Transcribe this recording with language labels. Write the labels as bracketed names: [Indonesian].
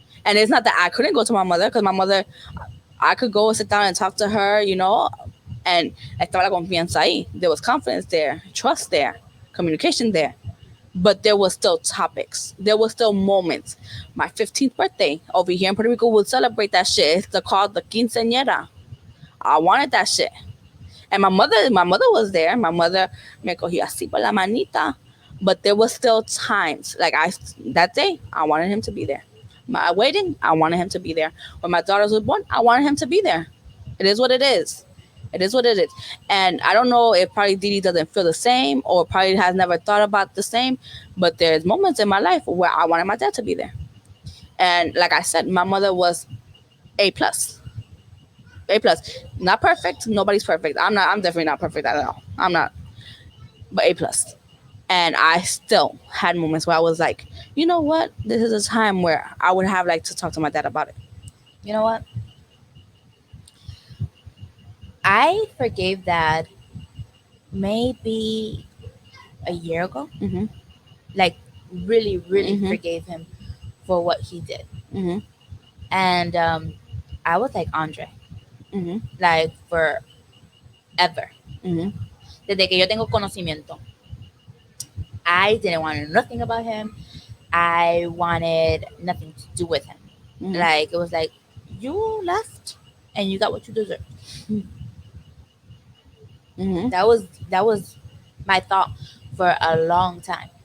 [English] And it's not that I couldn't go to my mother, because my mother, I could go and sit down and talk to her, and estaba la confianza ahí. There was confidence there, trust there, communication there. But there was still topics. There was still moments. My 15th birthday over here in Puerto Rico, we'll celebrate that shit. It's called the quinceañera. I wanted that shit. And my mother was there. [Spanish] My mother me cogía así por la manita. [English] But there was still times, like that day, I wanted him to be there. My wedding, I wanted him to be there. When my daughters were born, I wanted him to be there. It is what it is. It is what it is. And I don't know if probably Didi doesn't feel the same, or probably has never thought about the same, but there's moments in my life where I wanted my dad to be there. And like I said, my mother was A+. Not perfect. Nobody's perfect. I'm definitely not perfect at all. I'm not. But A+. And I still had moments where I was like, you know what? This is a time where I would have liked to talk to my dad about it. You know what? I forgave Dad maybe a year ago. Like, really, really forgave him for what he did. And I was like Andre. [Spanish] Like, forever. Desde que yo tengo conocimiento. [English] I didn't want nothing about him. I wanted nothing to do with him. Mm-hmm. Like it was like you left and you got what you deserve. Mm-hmm. That was my thought for a long time.